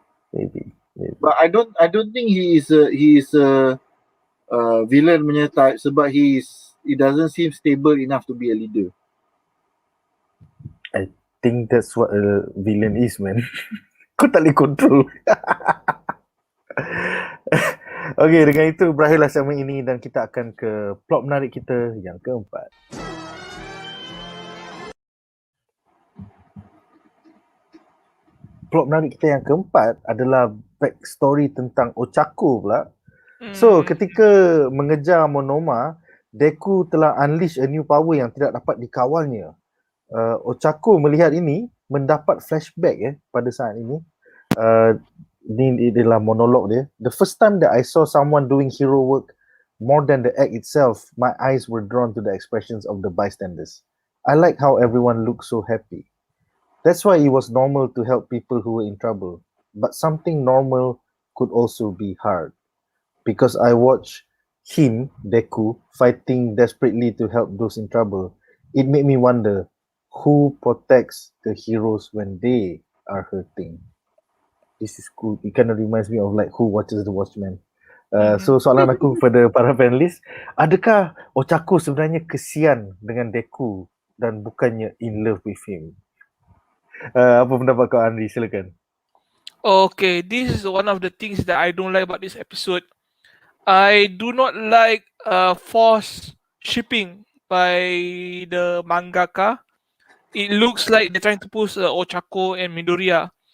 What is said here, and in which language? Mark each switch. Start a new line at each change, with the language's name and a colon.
English: Maybe. But I don't think he is a villain
Malay: punya
English: type,
Malay: sebab
English: he doesn't seem stable enough to be a leader. I think that's what a villain is, man.
Malay: Kau tak boleh control. Okay, dengan itu berakhirlah segmen ini dan kita akan ke plot menarik kita yang keempat. Plot menarik kita yang keempat adalah backstory tentang Ochako pula. So, ketika mengejar Monoma, Deku telah
English: unleash a new power
Malay: yang tidak dapat dikawalnya. Ochako melihat ini, mendapat flashback pada saat ini. Ini adalah monolog dia.
English: The first time that I saw someone doing hero work more than the act itself, my eyes were drawn to the expressions of the bystanders. I like how everyone looked so happy. That's why it was normal to help people who were in trouble. But something normal could also be hard. Because I watched him, Deku, fighting desperately to help those in trouble. It made me wonder, who protects the heroes when they are hurting? This is cool. It kind of reminds me of like who watches the Watchmen.
Malay: So soalan aku kepada para panelis, adakah Ochako sebenarnya kesian dengan Deku dan bukannya
English: in love with him?
Malay: Apa pendapat kau, Andri? Silakan.
English: Okay, this is one of the things that I don't like about this episode. I do not like forced shipping by the mangaka. It looks like they're trying to push Ochako and Midoriya.